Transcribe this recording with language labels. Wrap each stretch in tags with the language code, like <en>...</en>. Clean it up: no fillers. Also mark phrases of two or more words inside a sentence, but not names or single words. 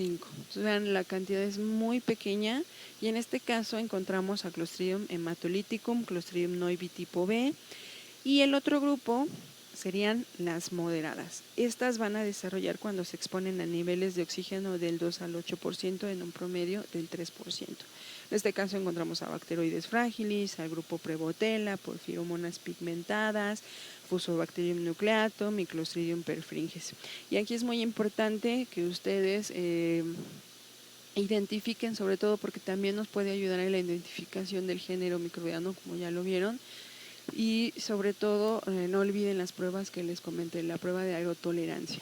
<es>Entonces, vean, la cantidad es muy pequeña y en este caso encontramos a Clostridium hematolyticum, Clostridium noibi tipo B, y el otro grupo serían las moderadas. Estas van a desarrollar cuando se exponen a niveles de oxígeno del 2 al 8% en un promedio del 3%. En este caso encontramos a Bacteroides fragilis, al grupo Prevotella, Porphyromonas pigmentadas, Fusobacterium nucleatum y Clostridium perfringens. Y aquí es muy importante que ustedes identifiquen, sobre todo porque también nos puede ayudar en la identificación del género microbiano, como ya lo vieron. Y sobre todo, no olviden las pruebas que les comenté, la prueba de aerotolerancia.</es>